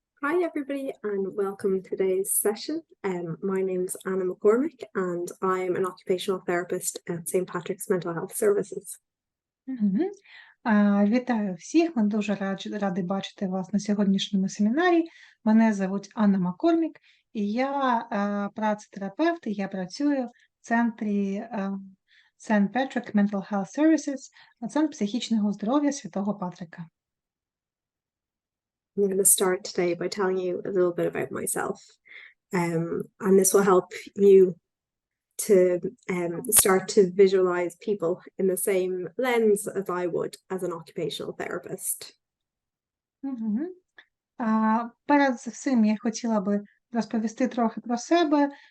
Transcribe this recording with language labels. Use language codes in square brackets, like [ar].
[en] Hi everybody and welcome to today's session. My name's Anna McCormick and I'm an occupational therapist at St. Patrick's Mental Health Services. Мгм. [uk] Вітаю всіх, ми дуже раді бачити вас на сьогоднішньому семінарі. Мене звуть Анна Маккормік, і я працетерапевт, і я працюю в центрі St. Patrick Mental Health Services, Центр психічного здоров'я Святого Патрика. [en] I'm going to start today by telling you a little bit about myself, and this will help you to start to visualize people in the same lens as I would as an occupational therapist. Мгм. [uk] Перед всім я хотіла би розповісти трохи про себе.